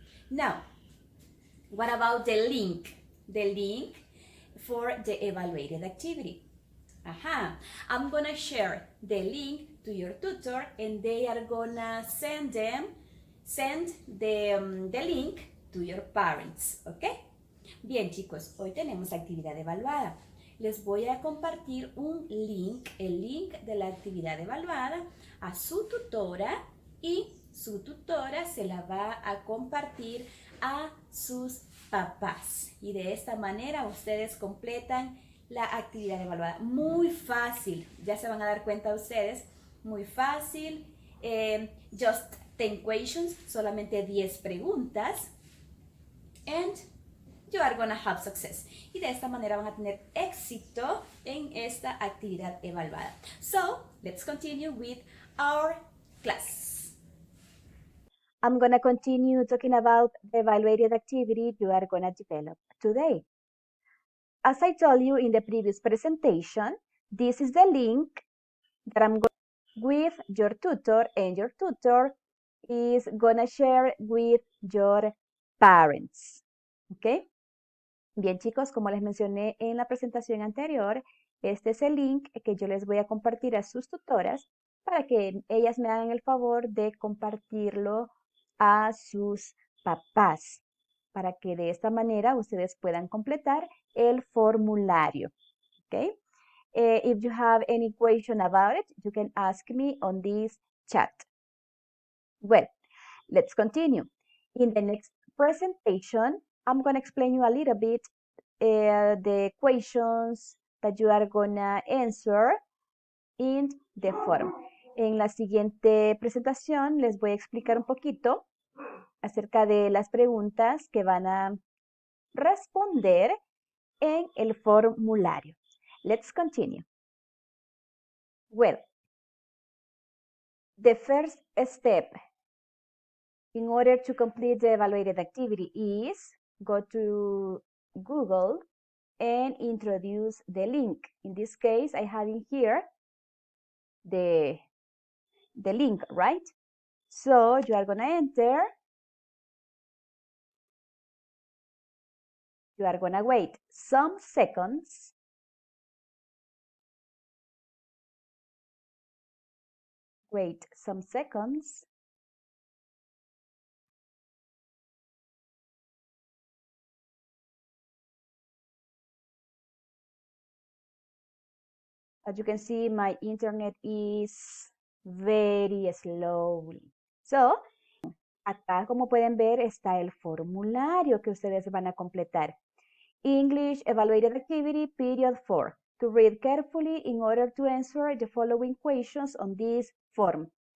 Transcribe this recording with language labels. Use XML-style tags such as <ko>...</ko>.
<en>Now, what about the link? The link for the evaluated activity. I'm gonna share the link to your tutor, and they are gonna send the link to your parents, ¿ok?</en> <es>Bien, chicos, hoy tenemos actividad evaluada. Les voy a compartir un link, el link de la actividad evaluada a su tutora, y su tutora se la va a compartir a sus papás. Y de esta manera ustedes completan la actividad evaluada. Muy fácil, ya se van a dar cuenta ustedes, muy fácil.</es> <en>Just 10 questions,</en> <es>solamente 10 preguntas.</es> <en>And you are gonna have success.</en> <es>Y de esta manera van a tener éxito en esta actividad evaluada.</es> <en>So, let's continue with our class. I'm going to continue talking about the evaluated activity you are going to develop today. As I told you in the previous presentation, this is the link that I'm going with your tutor, and your tutor is going to share with your parents. Okay?</en> <es>Bien, chicos, como les mencioné en la presentación anterior, este es el link que yo les voy a compartir a sus tutoras para que ellas me hagan el favor de compartirlo a sus papás, para que de esta manera ustedes puedan completar el formulario.</es> <en>Okay? If you have any question about it, you can ask me on this chat. Well, let's continue. In the next presentation, I'm going to explain you a little bit the questions that you are going to answer in the form.</en> <es>En la siguiente presentación les voy a explicar un poquito acerca de las preguntas que van a responder en el formulario.</es> <en>Let's continue. Well, the first step in order to complete the evaluated activity is go to Google and introduce the link. In this case, I have in here the link, right? So you are going to enter. You are going to wait some seconds. Wait some seconds. As you can see, my internet is very slowly.</en> <es>So, acá como pueden ver está el formulario que ustedes van a completar.</es> <en>English Evaluated Activity, Period 4. To read carefully in order to answer the following questions on this form.</en>